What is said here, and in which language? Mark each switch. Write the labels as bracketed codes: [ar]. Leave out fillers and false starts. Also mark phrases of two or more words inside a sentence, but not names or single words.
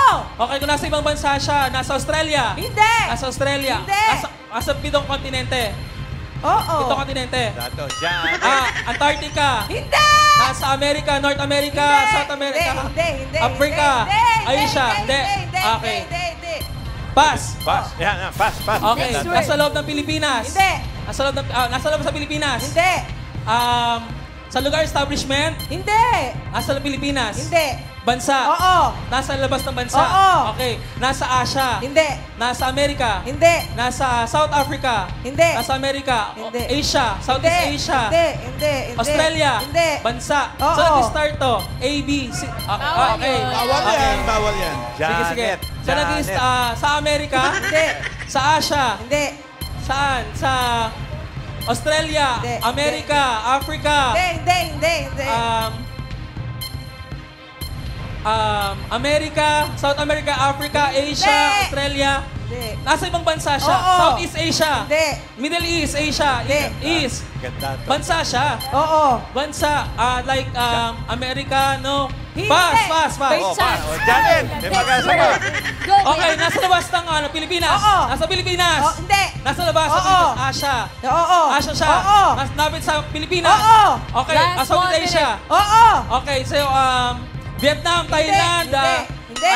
[tl] Okay, kung nasa ibang bansa siya, nasa Australia. Hindi. Nasa Australia. Hindi. Nasa 7 kontinente. Oo. 7 kontinente. Dato, Janet. Antarctica. Hindi. Nasa America, North America, South America. Hindi. Africa. Asia. Hindi. Okay. Hindi. [en] Pass. Pass. Yan, pass. [tl] Okay, Dato. nasa loob ng Pilipinas. Hindi. Nasa loob sa Pilipinas. Hindi. Sa lugar establishment. Hindi. Nasa Pilipinas. Hindi. Bansa. Oo. Nasa labas ng bansa. Oo. Okay. Nasa Asia. Hindi. Nasa Amerika. Hindi. Nasa South Africa. Hindi. Nasa Amerika. Hindi. Asia. Southeast Asia. Hindi. Australia. Hindi. Bansa. Oo. So, nag-start to. A, B, C. Okay. Bawal yan. Sige. So, Janet. sa Amerika. Hindi. Sa Asia. Hindi. Saan? Sa Australia. Hindi. Amerika. Africa. Hindi. America, South America, Africa, Asia, Hindi. Australia. Hindi. Nasa ibang bansa siya. Oo. Southeast Asia. Hindi. Middle East, Asia. Hindi. East. Ganda to. Bansa siya. Oo. Bansa. [en] Like America, no? [tl] Hindi. [en] Pass. Oh, pass. Oh, Janet. [tl] May pag-asa ka. Okay, nasa labas ng Pilipinas. Oo. Nasa Pilipinas. Oh, hindi. Nasa labas ng Oo. Pilipinas. Asia. Oo. Asia siya. Oo. Napit sa Pilipinas. Oo. Okay, [en] Last Southeast 1 Asia. [tl] Oo. Okay, so Vietnam, Thailand, Hindi.